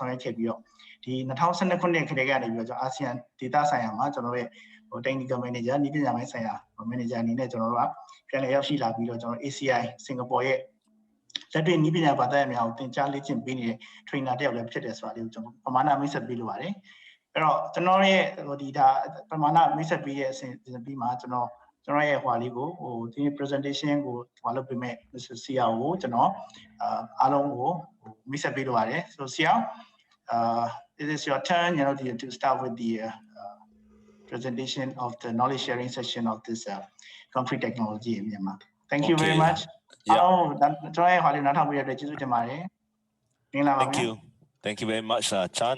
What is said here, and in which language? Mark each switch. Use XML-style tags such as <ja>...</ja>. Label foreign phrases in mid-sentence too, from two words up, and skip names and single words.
<my>ဆောင်ရွက်ခဲ့ပြီးတော့ဒီ2012ခုနှစ်ခန့်ကနေပြီးတော့ကျွန်တော်အာဆီယံဒေသဆိုင်ရာမှာကျွန်တော်ရဲ့ဟို</my> <en>technical manager</en> <my>နည်းပညာပိုင်းဆိုင်ရာ manager အနေနဲ့ကျွန်တော်တို့ကပြန်လည်ရောက်ရှိလာပြီးတော့ကျွန်တော် ACI စင်ကာပူရဲ့လက်တွေ့နည်းပညာဘာသာရပ်များကိုသင်ကြားလေ့ကျင့်ပေးနေတဲ့ trainer တယောက်လည်းဖြစ်တယ်ဆိုတာလေးကိုကျွန်တော်ပမာဏမိတ်ဆက်ပေးလိုပါတယ်အဲ့တော့ကျွန်တော်ရဲ့ဟိုဒီဒါပမာဏမိတ်ဆက်ပေးတဲ့အစဉ်ပြီးမှကျွန်တော်ရဲ့ဟိုလေးကိုဟိုဒီ presentation ကိုဟိုလုပ်ပေးမယ် Mr. Seah ကိုကျွန်တော်အားလုံးကိုမိတ်ဆက်ပေးလိုပါတယ်</my> <en>so Seah it is your turn you know to start with the presentation of the knowledge sharing session of this concrete technology in Myanmar thank you very much Thank you very much, Chan.</en>